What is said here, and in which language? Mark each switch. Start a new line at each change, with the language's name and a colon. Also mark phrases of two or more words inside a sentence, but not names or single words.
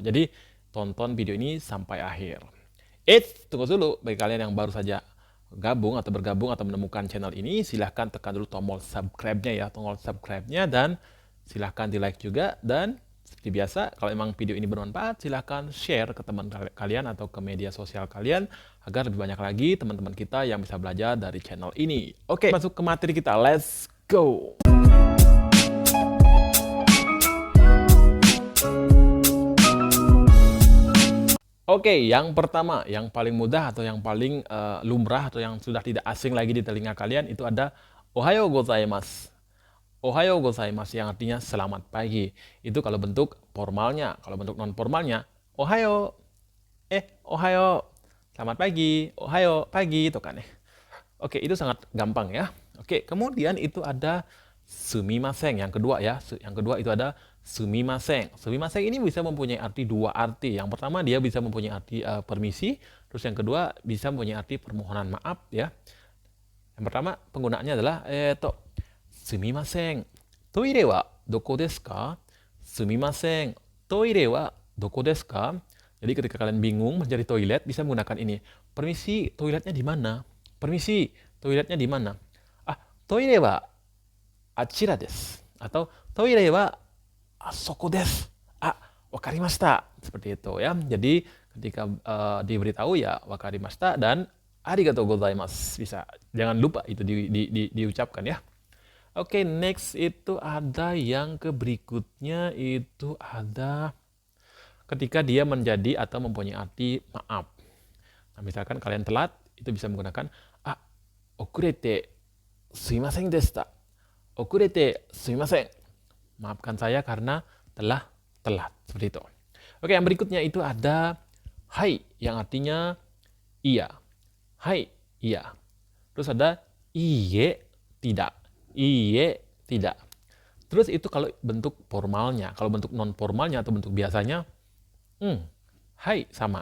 Indonesian: Jadi tonton video ini sampai akhir. Tunggu dulu bagi kalian yang baru saja gabung atau bergabung atau menemukan channel ini, silahkan tekan dulu tombol subscribe-nya ya, tombol subscribe-nya dan silahkan di like juga dan seperti biasa kalau memang video ini bermanfaat silahkan share ke teman kalian atau ke media sosial kalian agar lebih banyak lagi teman-teman kita yang bisa belajar dari channel ini. Oke, masuk ke materi kita,
English: let's go.
Indonesian: Oke, yang pertama, yang paling mudah atau yang paling lumrah atau yang sudah tidak asing lagi di telinga kalian itu ada
Japanese: おはようございます. おはようございます
Indonesian: yang artinya selamat pagi. Itu kalau bentuk formalnya. Kalau bentuk non formalnya, ohayo. Ohayo. Selamat pagi. Ohayo, pagi itu kan ya. Oke, itu sangat gampang ya. Oke, kemudian itu ada sumimasen yang kedua ya. Yang kedua itu ada sumimasen. Sumimasen ini bisa mempunyai arti dua arti. Yang pertama dia bisa mempunyai arti permisi, terus yang kedua bisa mempunyai arti permohonan maaf ya. Yang pertama penggunaannya adalah sumimasen.
Japanese: トイレはどこですか? Sumimasen. トイレはどこですか?
Indonesian: Jadi ketika kalian bingung mencari toilet bisa menggunakan ini. Permisi, toiletnya di mana? Permisi, toiletnya di mana?
Japanese: トイレはあちらです. Atau トイレはあそこです。分かりました.
Indonesian: Seperti itu ya. Jadi ketika diberitahu ya wakarimashita dan
Japanese: ありがとうございます.
Indonesian: Bisa. Jangan lupa itu diucapkan ya. Oke, next itu ada yang ke berikutnya itu ada ketika dia menjadi atau mempunyai arti maaf. Nah, misalkan kalian telat, itu bisa menggunakan
Japanese: 遅れてすみませんでした. 遅れてすみません.
Indonesian: Maafkan saya karena telah telat. Seperti itu. Oke, yang berikutnya itu ada hai yang artinya iya. Hai, iya. Terus ada iye, tidak. Iye, tidak. Terus itu kalau bentuk formalnya. Kalau bentuk non formalnya atau bentuk biasanya, hai sama.